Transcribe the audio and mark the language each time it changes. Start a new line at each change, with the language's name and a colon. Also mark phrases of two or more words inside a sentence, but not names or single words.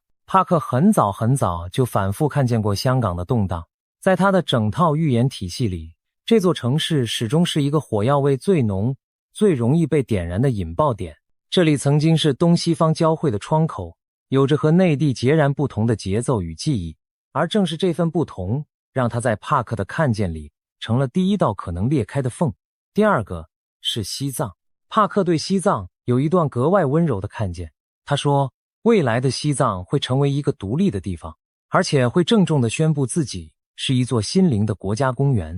Chinese: 帕克很早就反覆看見過香港的動盪，在他的整套預言體系裡，這座城市始終是一個火藥味最濃、最容易被點燃的引爆點。這裡曾經是東西方交匯的窗口，有着和內地截然不同的節奏與記憶，而正是這份不同，讓他在帕克的看見裡成了第一道可能裂開的縫。第二個是西藏，帕克對西藏有一段格外溫柔的看見。他說，未來的西藏會成為一個獨立的地方，而且會鄭重地宣布自己是一座心靈的國家公園。